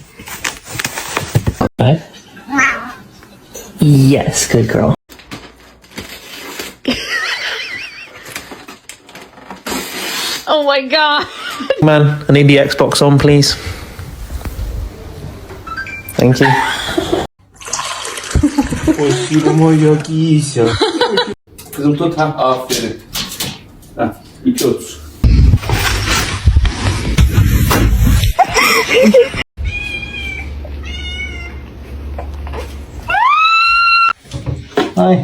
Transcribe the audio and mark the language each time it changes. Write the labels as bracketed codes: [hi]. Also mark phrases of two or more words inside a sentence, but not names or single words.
[en] Right? Yes, good girl. Oh my god. Man, I need the Xbox on, please. Thank you. Osuruma kişa. [tr] Kızım tut, ha, aferin. Ha, 2.30. [en] Hi.